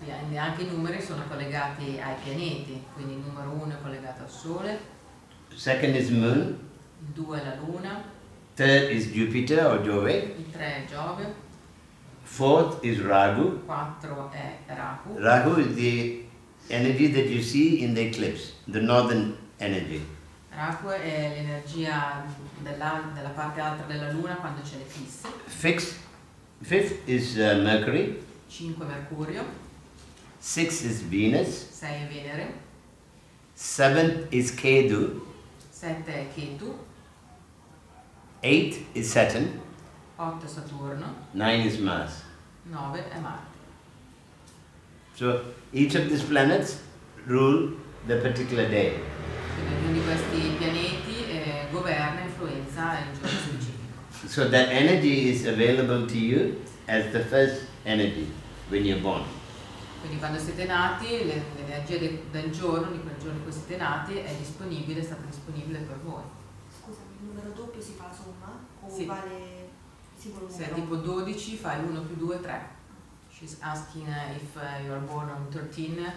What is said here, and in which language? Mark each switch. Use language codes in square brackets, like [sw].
[it] E anche i numeri sono collegati ai pianeti, quindi il numero 1 è collegato al Sole, [en] Second is moon. [it] il 2 è la Luna, [en] Third is Jupiter or Jove. [it] il 3 è Giove, [en] 4th is Ragu. [it] 4 è Rahu. [en] Rahu is the energy that you see in the eclipse, the northern energy. [it] Rahu è l'energia della parte alta della Luna quando c'è l'eclisse. [en] Fifth is Mercury. [it] 5 Mercurio, [en] 6th is Venus. [it] 6 è Venere, [en] 7th is Ketu. [it] 7 è Ketu, [en] 8th is Saturn. [it] 8 è Saturno, [en] 9 is Mars. [it] 9 è Marte. [en] So each of these planets rule the particular day. [it] Quindi ognuno di questi pianeti governa e influenza il giorno specifico. [en] So that energy is available to you as the first energy when you're born. [it] Quindi quando siete nati, l'energia del giorno, di quel giorno in cui siete nati, è disponibile, è stata disponibile per voi. Scusami, il numero doppio si fa la somma? O Sì. vale singolo numero? Se è tipo 12, fai 1 più 2, 3. [en] She's asking if you are born on 13.